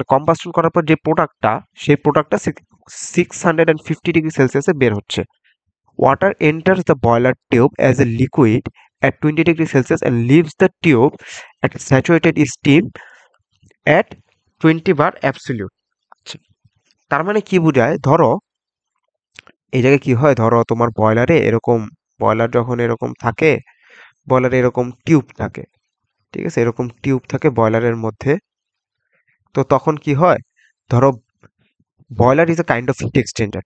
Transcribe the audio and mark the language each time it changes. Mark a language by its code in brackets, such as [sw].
[bn] মানে কম্বাস্টন করার পর যে প্রোডাক্টটা, সেই প্রোডাক্টটা 650 ডিগ্রি সেলসিয়াসে বের হচ্ছে। [en] Water enters the boiler tube as a liquid at 20 degrees Celsius and leaves the tube at saturated steam at 20 bar absolute। [bn] আচ্ছা, তার মানে কি বোঝায়, ধরো এই জায়গায় কি হয়, ধরো তোমার বয়লারে এরকম, বয়লার যখন এরকম থাকে, বয়লারে এরকম টিউব থাকে। ঠিক আছে, এরকম টিউব থাকে বয়লারের মধ্যে। তো তখন কি হয়, ধরো [en] Boiler is a kind of heat exchanger.